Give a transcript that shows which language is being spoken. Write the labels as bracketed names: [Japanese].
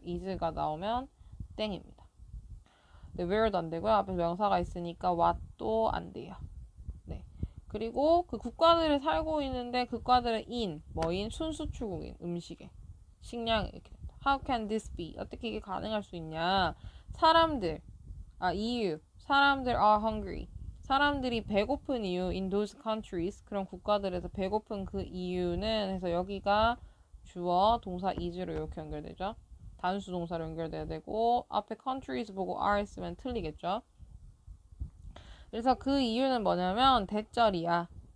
[Korean] is가 나오면 땡입니다. 네, where도 안 되고요. 앞에 명사가 있으니까 what도 안 돼요. 네. 그리고 그 국가들을 살고 있는데 국가들은 뭐인 순수출국인, 음식에 식량 이렇게 됩니다. [English] How can this be? [Korean] 어떻게 이게 가능할 수 있냐? [English] EU [Korean] 사람들 [English] are hungry. [Korean] 사람들이 배고픈 이유 [English] in those countries, [Korean] 그런 국가들에서 배고픈 그 이유는 해서 여기가 주어 동사 is로 이렇게 연결되죠. 단수 동사로 연결돼야 되고 앞에 countries 보고 are 쓰면 틀리겠죠. 그래서 그 이유는 뭐냐면 대절이야.